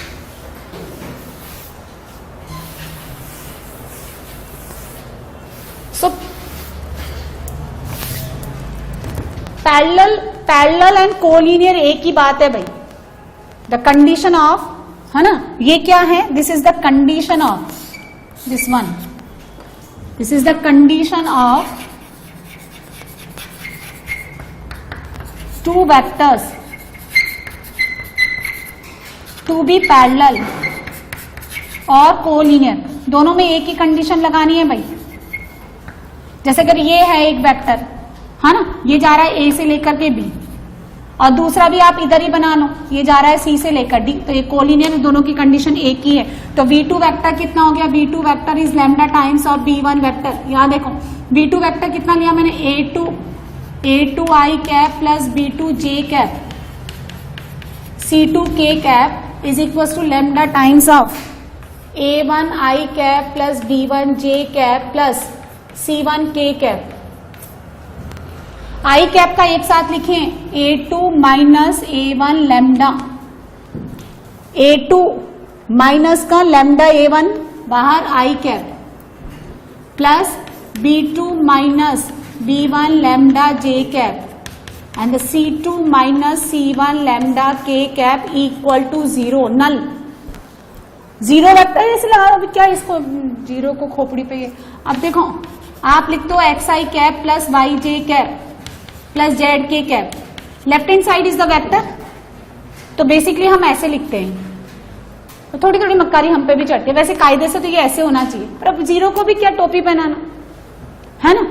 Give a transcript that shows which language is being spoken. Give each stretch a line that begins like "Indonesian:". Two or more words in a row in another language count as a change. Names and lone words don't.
Hindi: सो
English: parallel and collinear
Hindi: एक ही बात है भाई।
English: the condition of,
Hindi: है ना, ये क्या है,
English: this is the condition of this one, this is the condition of two vectors to be parallel
Hindi: और कोलिनियर, दोनों में एक ही कंडीशन लगानी है भाई। जैसे अगर ये है एक वेक्टर, है ना, ये जा रहा है ए से लेकर के बी, और दूसरा भी आप इधर ही बना लो, ये जा रहा है सी से लेकर डी, तो ये कोलिनियर, दोनों की कंडीशन एक ही है। तो v2 वेक्टर कितना हो गया, v2 वेक्टर
English: is lambda times
Hindi: और b1 वेक्टर, यहां देखो v2 वेक्टर कितना लिया मैंने,
English: a2 i कैप प्लस b2 j कैप c2 k कैप is equals to lambda times of a1 i cap plus b1 j cap plus c1 k cap।
Hindi: i cap का एक साथ लिखें, a2 माइनस a1 लैम्डा, a2 माइनस का लैम्डा a1 बाहर i cap प्लस b2 माइनस b1 लैम्डा j cap
English: and the C2 minus C1 lambda k cap equal to 0, null।
Hindi: जीरो वेक्टर ऐसे लगा, अभी क्या इसको जीरो को खोपड़ी पे। अब देखो आप लिखते हो एक्स आई कैप प्लस वाई जे कैप प्लस जेड के कैप,
English: left hand side is the vector,
Hindi: तो बेसिकली हम ऐसे लिखते हैं। तो थोड़ी थोड़ी मक्कारी हम पे भी चढ़ती है, वैसे कायदे से तो ये ऐसे होना चाहिए, पर अब जीरो को भी क्या टोपी पहनाना है ना।